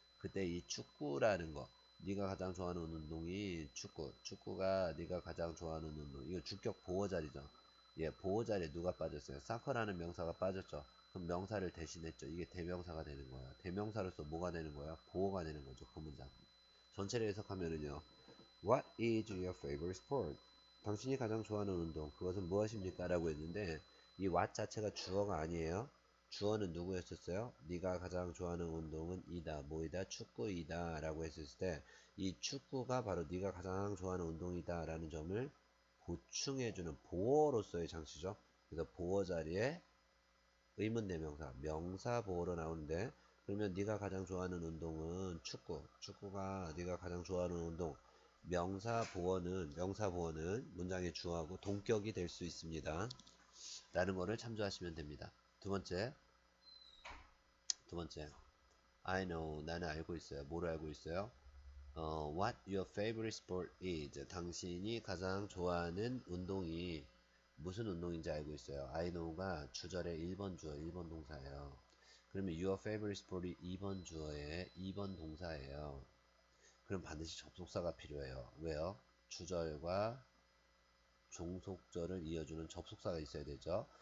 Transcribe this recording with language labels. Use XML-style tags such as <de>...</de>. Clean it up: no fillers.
<ko>그때 이 축구라는 거. 네가 가장 좋아하는 운동이 축구. 축구가 네가 가장 좋아하는 운동. 이거 주격 보어 자리죠. 예, 보호 자리에 누가 빠졌어요? 사커라는 명사가 빠졌죠. 그럼 명사를 대신했죠. 이게 대명사가 되는 거야. 대명사로서 뭐가 되는 거야? 보어가 되는 거죠. 그 문장. 전체를 해석하면은요.</ko> <en>What is your favorite sport?</en> <ko>당신이 가장 좋아하는 운동. 그것은 무엇입니까? 라고 했는데 이 what 자체가 주어가 아니에요. 주어는 누구였었어요? 네가 가장 좋아하는 운동은 이다. 뭐이다? 축구이다. 라고 했을 때 이 축구가 바로 네가 가장 좋아하는 운동이다. 라는 점을 보충해주는 보어로서의 장치죠. 그래서 보어 자리에 의문대명사, 명사 보어로 나오는데 그러면 네가 가장 좋아하는 운동은 축구. 축구가 네가 가장 좋아하는 운동. 명사 보어는 문장의 주어하고 동격이 될 수 있습니다. 라는 거를 참조하시면 됩니다. 두 번째.</ko> <en>I know.</en> <ko>나는 알고 있어요. 뭐를 알고 있어요?</ko> <en>What your favorite sport is.</en> <ko>당신이 가장 좋아하는 운동이 무슨 운동인지 알고 있어요. I know가 주절의 1번 주어, 1번 동사예요. 그러면 your favorite sport이 2번 주어에 2번 동사예요. 그럼 반드시 접속사가 필요해요. 왜요? 주절과 종속절을 이어주는 접속사가 있어야 되죠.</ko>